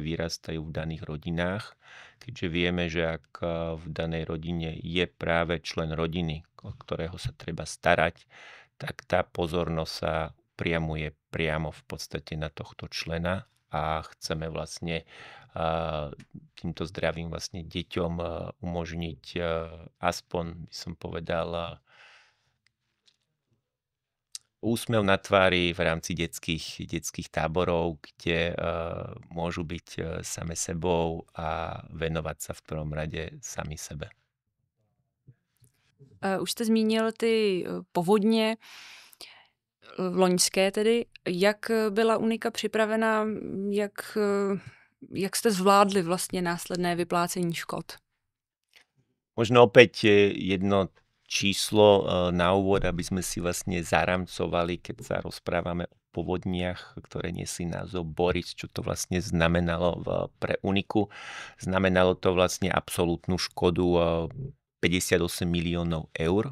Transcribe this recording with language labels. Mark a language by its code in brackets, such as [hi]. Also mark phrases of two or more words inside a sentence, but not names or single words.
[sk] vyrastajú v daných rodinách, keďže vieme, že ak v danej rodine je práve člen rodiny, o ktorého sa treba starať, tak tá pozornosť sa priamuje priamo v podstate na tohto člena a chceme vlastne týmto zdravým vlastne deťom umožniť aspoň, by som povedal, úsmev na tvári v rámci detských táborov, kde môžu byť same sebou a venovať sa v prvom rade sami sebe. [cs] Už jste zmínil ty povodně loňské tedy. Jak byla Unika připravena, jak jste zvládli vlastně následné vyplácení škod? [sk] Možno opäť jedno číslo na úvod, aby sme si vlastne zaramcovali, keď sa rozprávame o povodniach, ktoré nesli názov Boris, čo to vlastne znamenalo pre Uniku. Znamenalo to vlastne absolútnu škodu 58 miliónov eur.